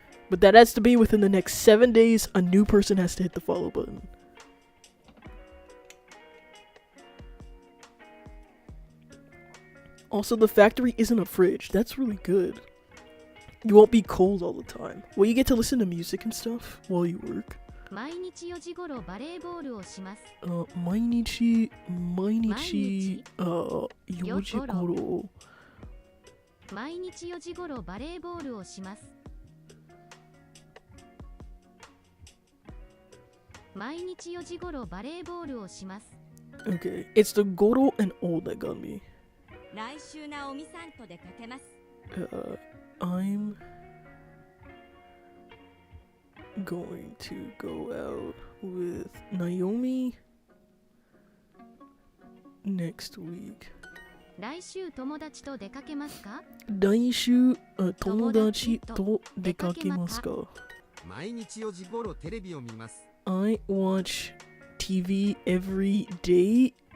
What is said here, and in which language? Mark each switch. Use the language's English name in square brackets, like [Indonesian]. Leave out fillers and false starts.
[English] But that has to be within the next 7 days. A new person has to hit the follow button. Also, the factory isn't a fridge. That's really good. You won't be cold all the time. Well, you get to listen to music and stuff while you work. [Japanese] 毎日4時頃バレーボールをします。毎日4時頃。毎日4時頃バレーボールをします。毎日4時頃バレーボールをします。 [English] Okay, it's the Goro and old that got me. [Japanese] 来週ナオミさんと出かけます。 [English] I'm going to go out with Naomi next week. [Japanese] 来週友達と出かけますか？来週友達と出かけますか？毎日4時頃テレビを見ます。 [English] I watch TV every day.